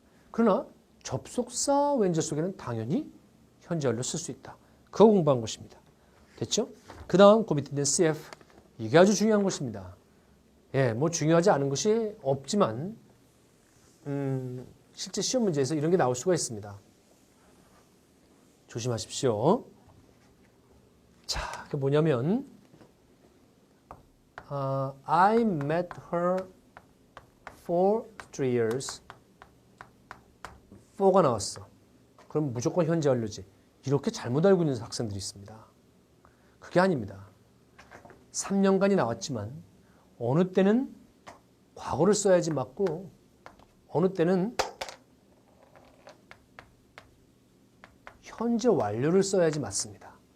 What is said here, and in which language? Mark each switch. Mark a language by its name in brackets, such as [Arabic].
[Korean] 그러나 접속사 왼절 속에는 당연히 현재 완료 쓸 수 있다. 그거 공부한 것입니다. 됐죠? 그 다음 그 밑에 있는 CF. 이게 아주 중요한 것입니다. 예, 뭐 중요하지 않은 것이 없지만 실제 시험 문제에서 이런 게 나올 수가 있습니다. 조심하십시오. 자, 그게 뭐냐면 [English] I met her for 3 years. [Korean] 4가 나왔어. 그럼 무조건 현재 완료지. 이렇게 잘못 알고 있는 학생들이 있습니다. 그게 아닙니다. 3년간이 나왔지만 어느 때는 과거를 써야지 맞고 어느 때는 현재 완료를 써야지 맞습니다.